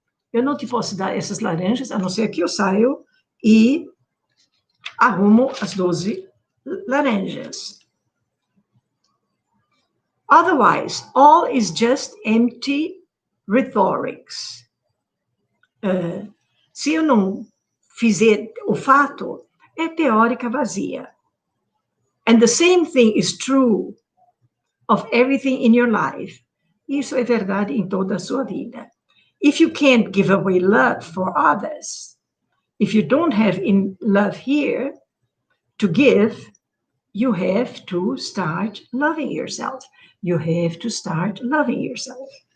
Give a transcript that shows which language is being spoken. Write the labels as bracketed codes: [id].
[pt] Eu não te posso dar essas laranjas, a não ser que eu saio e arrumo as 12 laranjas. [en] Otherwise, all is just empty rhetorics. [pt] Se eu não fizer o fato, é teórica vazia. [en] And the same thing is true of everything in your life. [pt] Isso é verdade em toda a sua vida. [en] If you can't give away love for others, if you don't have in love here to give, you have to start loving yourself. You have to start loving yourself.